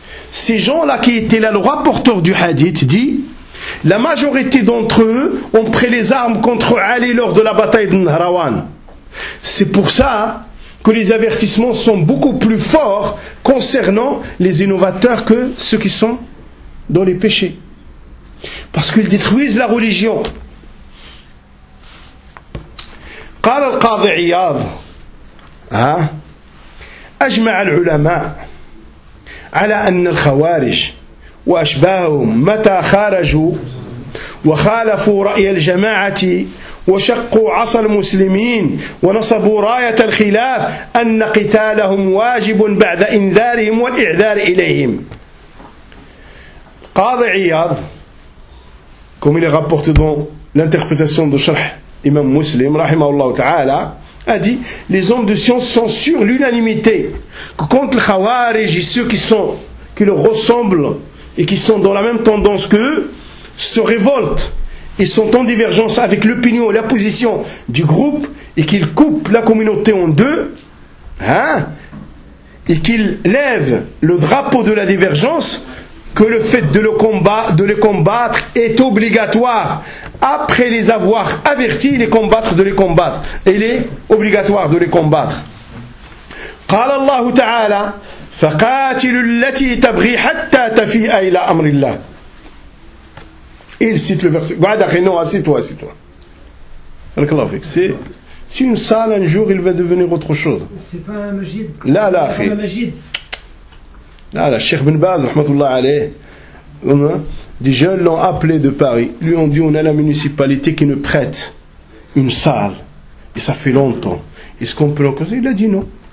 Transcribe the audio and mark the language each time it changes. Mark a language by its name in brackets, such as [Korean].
[French] Ces gens-là qui étaient là, le rapporteur du hadith dit, la majorité d'entre eux ont pris les armes contre Ali lors de la bataille de Nahrawan. C'est pour ça que les avertissements sont beaucoup plus forts concernant les innovateurs que ceux qui sont dans les péchés. Parce qu'ils détruisent la religion. [Arabic] قال القاضي عياض أجمع العلماء على أن الخوارج وأشباههم متى خرجوا وخالفوا رأي الجماعة وشقوا عصا المسلمين ونصبوا راية الخلاف أن قتالهم واجب بعد إنذارهم والإعذار إليهم. [French] قاضي عياض كما رapporté dans l'interprétation de شرح Imam Muslim, rahimahullah ta'ala, a dit, les hommes de science sont sur l'unanimité que contre les khawarij et ceux qui sont, qui leur ressemblent et qui sont dans la même tendance qu'eux, se révoltent et sont en divergence avec l'opinion et la position du groupe et qu'ils coupent la communauté en deux, hein, et qu'ils lèvent le drapeau de la divergence, que le fait de les combattre est obligatoire. Après les avoir avertis, il est obligatoire de les combattre. [Arabic] قال الله تعالى فقاتلوا التي تبغي حتى تفيء الى امر الله. [French] Il cite le verset. Guarda que non, assieds-toi. Al-Klafik, c'est une salle un jour, il va devenir autre chose. C'est pas un majid. C'est pas un majid. Là, Cheikh Ibn Baz, rahmatullah alayh. Des jeunes l'ont appelé de Paris. Lui ont dit, on a la municipalité qui nous prête une salle. Et ça fait longtemps. Est-ce qu'on peut l'encore? Il a dit non.